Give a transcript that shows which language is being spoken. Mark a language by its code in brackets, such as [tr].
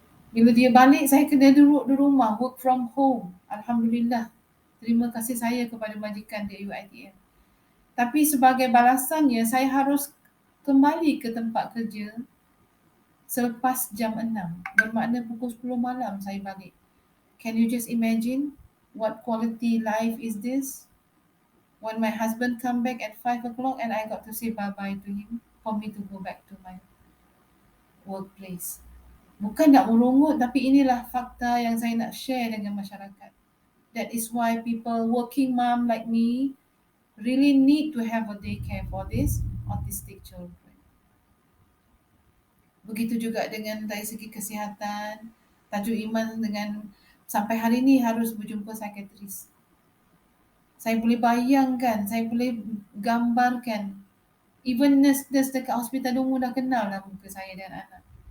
[ms] Bila dia balik, saya kena duduk di rumah, work from home. Alhamdulillah. Terima kasih saya kepada majikan di UiTM. Tapi sebagai balasannya, saya harus kembali ke tempat kerja selepas jam 6. Bermakna pukul 10 malam saya balik. [en] Can you just imagine what quality life is this? When my husband come back at 5 o'clock and I got to say bye-bye to him for me to go back to my workplace. [ms] Bukan nak merungut, tapi inilah fakta yang saya nak share dengan masyarakat. [en] That is why people, working mom like me, really need to have a daycare for these autistic children. [ms] Begitu juga dengan dari segi kesihatan, tajuk iman dengan sampai hari ini harus berjumpa psikiatris. Saya boleh bayangkan, saya boleh gambarkan. Even nurse dekat hospital umum dah kenal lah muka saya dan anak.